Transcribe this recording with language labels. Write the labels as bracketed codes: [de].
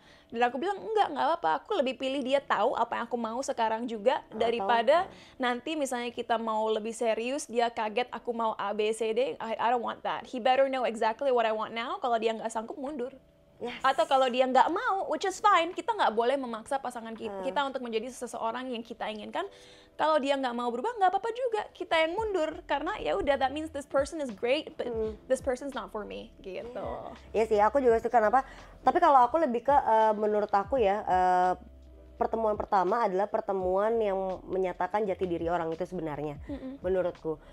[id] Dan aku bilang enggak apa-apa, aku lebih pilih dia tahu apa yang aku mau sekarang juga daripada nanti misalnya kita mau lebih serius, dia kaget aku mau A, B, C, D. [en] I don't want that. He better know exactly what I want now. [id] Kalau dia nggak sanggup, mundur. Atau kalau dia nggak mau, [en] which is fine, [id] kita nggak boleh memaksa pasangan kita untuk menjadi seseorang yang kita inginkan. Kalau dia nggak mau berubah, nggak apa-apa juga, kita yang mundur, karena ya udah, [en] that means this person is great, but this person's not for me, [id] gitu. Iya sih, aku juga suka kenapa. Tapi kalau aku lebih ke menurut aku ya, pertemuan pertama adalah pertemuan yang menyatakan jati diri orang itu sebenarnya, menurutku.